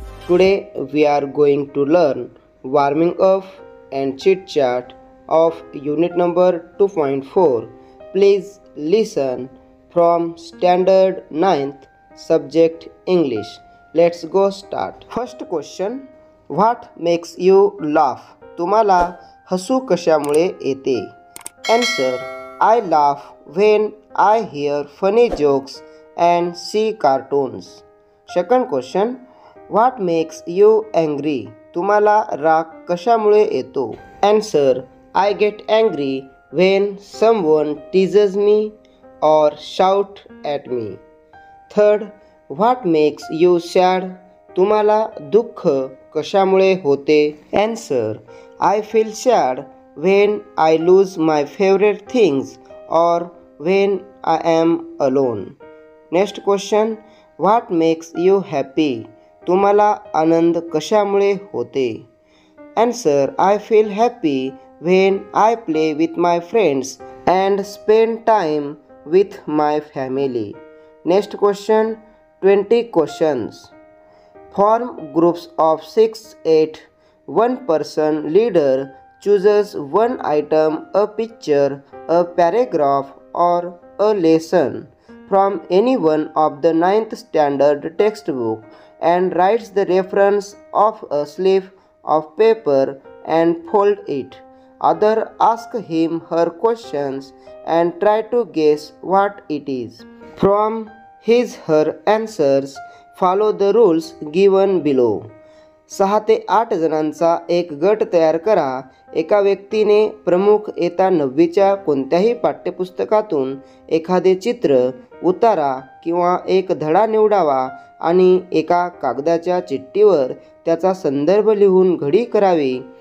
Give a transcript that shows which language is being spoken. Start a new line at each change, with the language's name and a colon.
English: Today we are going to learn warming up and chit chat of unit number 2.4. Please listen from standard 9th subject English. Let's go start. First question, what makes you laugh?
Marathi: तुम्हाला हसू कशामुळे येते?
English: Answer, I laugh when I hear funny jokes and see cartoons. Second question, what makes you angry?
Marathi: तुम्हाला राग कशामुळे येतो?
English: Answer, I get angry when someone teases me or shout at me. Third, what makes you sad?
Marathi: तुम्हाला दुःख कशामुळे होते?
English: Answer, I feel sad when I lose my favorite things or when I am alone. Next question, what makes you happy?
Marathi: तुम्हाला आनंद कशामुळे होते?
English: Answer, I feel happy when I play with my friends and spend time with my family. Next question, 20 questions. Form groups of 6-8. One person leader chooses one item, a picture, a paragraph or a lesson from any one of the 9th standard textbook and writes the reference of a slip of paper and fold it. Other ask him her questions and try to guess what it is. From his her answers, follow the rules given below.
Marathi: 6 ते 8 जणांचा एक गट तयार करा. एका व्यक्तीने प्रमुख इयत्ता 9वीच्या कोणत्याही पाठ्यपुस्तकातून एखादे चित्र, उतारा किंवा एक धडा निवडावा आणि एका कागदाच्या चिठ्ठीवर त्याचा संदर्भ लिहून घडी करावी.